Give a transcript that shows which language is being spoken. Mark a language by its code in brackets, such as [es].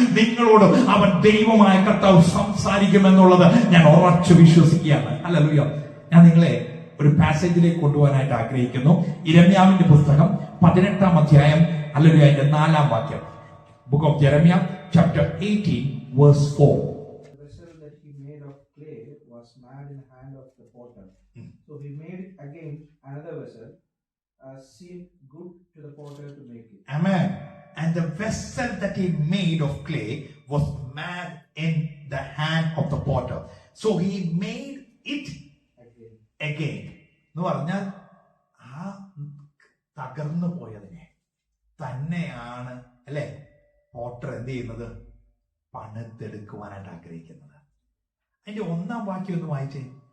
[ml] നിങ്ങളോട് അവൻ ദൈവമായ കർത്താവ് സംസാരിക്കുമെന്നുള്ളത് ഞാൻ ഉറച്ചു വിശ്വസിക്കുകയാണ്. ഹല്ലേലൂയ. ഞാൻ നിങ്ങളെ ഒരു പാസേജിലേക്ക് കൊണ്ടുപോകാനായിട്ട് ആഗ്രഹിക്കുന്നു. യിരെമ്യാവിന്റെ പുസ്തകം 18 അധ്യായം, ഹല്ലേലൂയ, അതിന്റെ 4-ാം വാക്യം. [en] Book of Jeremiah, chapter 18, verse 4. The vessel that he made of clay was mad in the hand of the potter. So he made again another vessel, seemed good to the potter to make it. Amen. And the vessel that he made of clay was mad in the hand of the potter. So he made it again. [ml] എന്ന് പറഞ്ഞാൽ ആ തകർന്നു പോയതിനെ തന്നെയാണ്, അല്ലെ, Potter എന്ത് ചെയ്യുന്നത്, പണിതെടുക്കുവാനായിട്ട് ആഗ്രഹിക്കുന്നത്. അതിന്റെ 1-ാം വാക്യം ഒന്ന് വായിച്ചേ.